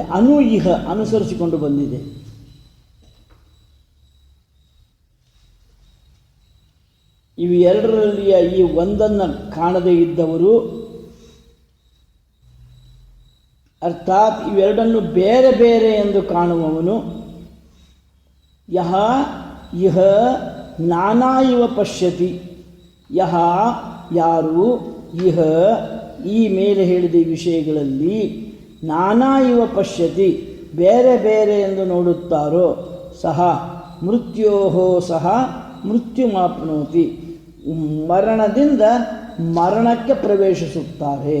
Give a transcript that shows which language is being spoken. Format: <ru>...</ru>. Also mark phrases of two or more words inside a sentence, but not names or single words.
<sa>ಅನು ಇಹ</sa> <kn>ಅನುಸರಿಸಿಕೊಂಡು ಬಂದಿದೆ. ಇವು ಎರಡರಲ್ಲಿಯ ಈ ಒಂದನ್ನು ಕಾಣದೇ ಇದ್ದವರು, ಅರ್ಥಾತ್ ಇವೆರಡನ್ನು ಬೇರೆ ಬೇರೆ ಎಂದು ಕಾಣುವವನು,</kn> <sa>ಯಹ ಇಹ ನಾನಾ ಇವ ಪಶ್ಯತಿ,</sa> <kn>ಯಹ ಯಾರು, ಇಹ ಈ ಮೇಲೆ ಹೇಳಿದ ಈ ವಿಷಯಗಳಲ್ಲಿ</kn> <sa>ನಾನಾ ಇವ ಪಶ್ಯತಿ</sa> <kn>ಬೇರೆ ಬೇರೆ ಎಂದು ನೋಡುತ್ತಾರೋ,</kn> <sa>ಸಹ ಮೃತ್ಯೋಹೋ ಸಹ ಮೃತ್ಯುಮಾಪ್ನೋತಿ</sa> <kn>ಮರಣದಿಂದ ಮರಣಕ್ಕೆ ಪ್ರವೇಶಿಸುತ್ತಾರೆ.</kn>